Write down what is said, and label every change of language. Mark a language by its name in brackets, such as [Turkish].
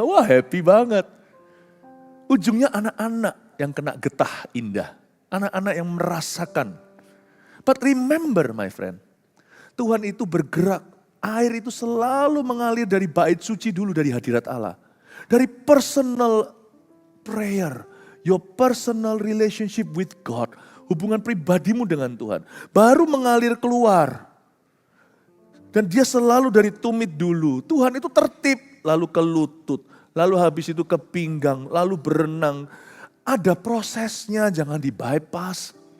[Indonesian] Wah happy banget. Ujungnya anak-anak yang kena getah indah. Anak-anak yang merasakan. [English] But remember my friend, [Indonesian] Tuhan itu bergerak. Air itu selalu mengalir dari bait suci dulu, dari hadirat Allah. Dari [English] personal prayer. Your personal relationship with God. [Indonesian] Hubungan pribadimu dengan Tuhan. Baru mengalir keluar. Dan dia selalu dari tumit dulu. Tuhan itu tertib, lalu ke lutut. Lalu habis itu ke pinggang, lalu berenang. Ada prosesnya, jangan di bypass.